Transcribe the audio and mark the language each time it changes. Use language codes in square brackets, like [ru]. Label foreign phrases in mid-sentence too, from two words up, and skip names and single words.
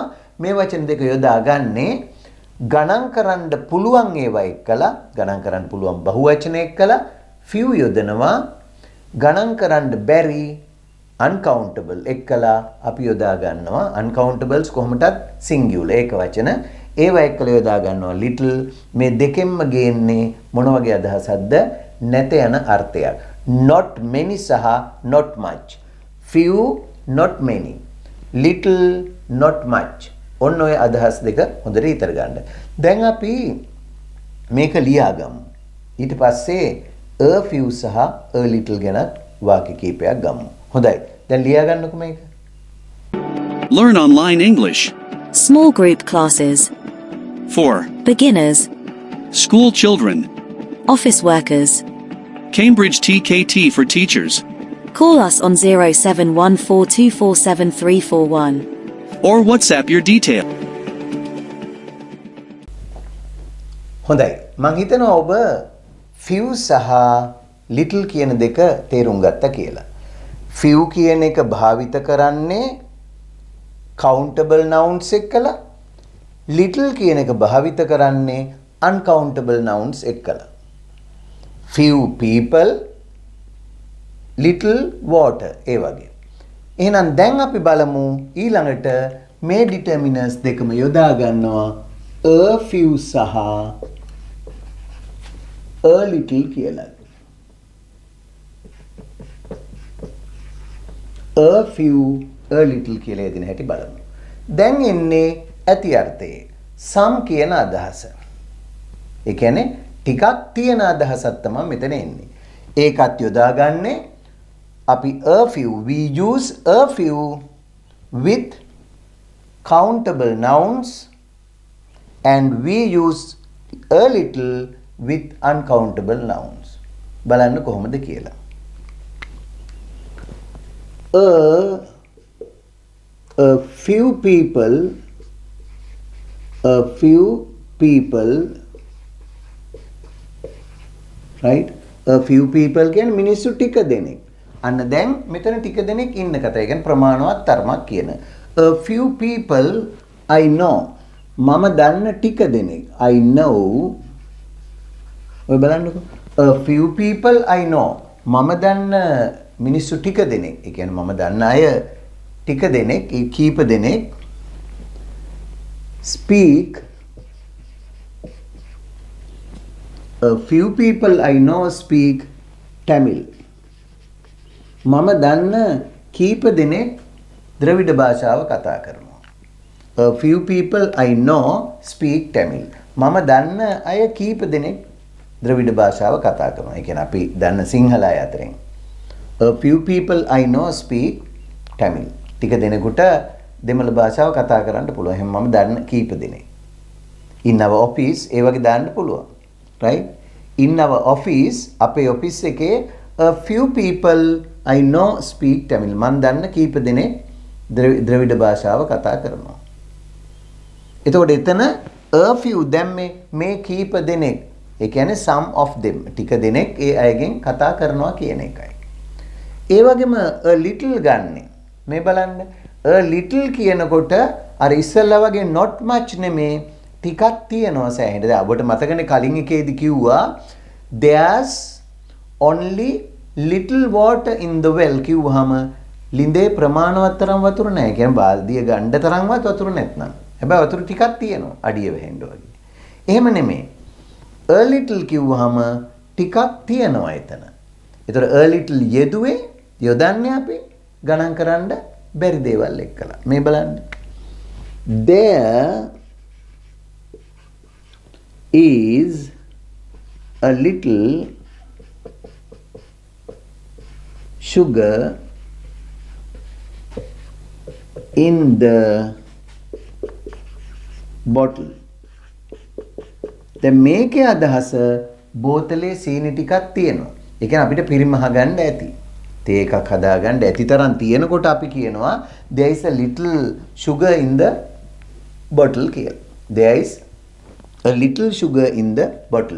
[si] මේ වචන දෙක යොදා ගන්නේ ගණන් කරන්න පුළුවන් ඒවා එක්කලා ගණන් කරන්න පුළුවන් බහුවචන එක්කලා few යොදනවා. ගණන් කරන්න බැරි uncountable එක්කලා අපි යොදා ගන්නවා. uncountables කොහොමදත් singular ඒක වචන ඒවා එක්කලා යොදා ගන්නවා little. මේ දෙකෙන්ම ගේන්නේ මොන වගේ අදහසක්ද? නැත යන අර්ථයක්. [en] not many සහ not much. few not many. little not much. [si] ඔන්න ඔය අදහස් දෙක හොඳට ඉතර ගන්න. දැන් අපි මේක ලියාගමු. ඊට පස්සේ [en] a few [si] සහ [en] a little [si] ගැන වාක්‍ය කීපයක් ගමු. හොඳයි. දැන් ලියා ගන්නකො මේක. [en] Learn online English. Small group classes. 4. Beginners. School children. Office workers. Cambridge TKT for teachers. Call us on 0714247341. Or WhatsApp your detail. [si] හොඳයි. මං හිතනවා ඔබ few සහ little කියන දෙක තේරුම් ගත්තා කියලා. few කියන එක භාවිත කරන්නේ [en] countable nouns [si] එක්කලා. little කියන එක භාවිත කරන්නේ [en] uncountable nouns [si] එක්කලා. [en] few people, little water [si] ඒ වගේ. එහෙනම් දැන් අපි බලමු ඊළඟට මේ determiners දෙකම යොදා ගන්නවා [en] a few [si] සහ [en] a little [si] කියලා. [en] a few a little [si] කියලා යදින හැටි බලමු. දැන් එන්නේ ඇති අර්ථයේ some කියන අදහස. ඒ කියන්නේ ටිකක් තියෙන අදහසක් තමයි මෙතන එන්නේ. ඒකත් යොදාගන්නේ අපි [en] a few, we use a few with countable nouns and we use a little with uncountable nouns. [si] බලන්න කොහොමද කියලා. [en] A few people right, a few people [si] කියන්නේ මිනිස්සු ටික දෙනෙක්. අන්න දැන් මෙතන ටික දෙනෙක් ඉන්න කතාව. ඒ කියන්නේ ප්‍රමාණවත් තරමක් කියන. [en] A few people I know. [si] මම දන්න ටික දෙනෙක්. [en] I know. [si] ඔය බලන්නකෝ. [en] A few people I know. [si] මම දන්න මිනිස්සු ටික දෙනෙක්. ඒ කියන්නේ මම දන්න අය ටික දෙනෙක්, ඒ කීප දෙනෙක් speak. [en] A few people I know speak Tamil. [si] මම දන්න කීප දෙනෙක් ද්‍රවිඩ භාෂාව කතා කරනවා. A few people I know speak Tamil. මම දන්න අය කීප දෙනෙක් ද්‍රවිඩ භාෂාව කතා කරනවා. ඒ කියන්නේ අපි දන්න සිංහල අය අතරින්. [en] A few people I know speak Tamil. [si] ටික දෙනෙකුට දෙමළ භාෂාව කතා කරන්න පුළුවන්. එහෙනම් මම දන්න කීප දෙනෙක්. [en] In our office [si] ඒ වගේ දාන්න පුළුවන්. [en] Right? In our office [si] අපේ ඔෆිස් එකේ [en] a few people I know speak Tamil. [si] මම දන්න කීප දෙනෙක් ද්‍රවිඩ භාෂාව කතා කරනවා. එතකොට එතන [en] a few [si] දැම්මේ මේ කීප දෙනෙක්. ඒ කියන්නේ [en] some of them. [si] ටික දෙනෙක් ඒ අයගෙන් කතා කරනවා කියන එකයි. ඒ වගේම [en] a little [si] ගන්නෙ. මේ බලන්න. [en] a little [si] කියනකොට අර ඉස්සෙල්ලා වගේ [en] not much [si] නෙමේ ටිකක් තියෙනවා සෑහෙන. දැන් ඔබට මතකනේ කලින් එකේදී කිව්වා [en] there's only little water in the well [si] කිව්වහම ලිඳේ ප්‍රමාණවත් තරම් වතුර නැහැ. කියන්නේ බාල්දිය ගන්න තරම්වත් වතුර නැත්නම්. හැබැයි වතුර ටිකක් තියෙනවා අඩිය වෙහෙන්න වගේ. එහෙම නෙමෙයි. [en] a little [si] කිව්වහම ටිකක් තියෙනවා එතන. ඒතර [en] a little [si] යෙදුවේ යොදන්නේ අපි ගණන් කරන්න බැරි දේවල් එක්කලා. මේ බලන්න. [en] There is a little sugar in the bottle. [si] දැන් මේකේ අදහස බෝතලේ සීනි ටිකක් තියෙනවා. ඒ කියන්නේ අපිට පිරිමහ ගන්න ඇති. තේ එකක් හදා ගන්න ඇති තරම් තියෙනකොට අපි කියනවා [en] there is a little sugar in the bottle [si] කියලා. [en] There is a little sugar in the bottle.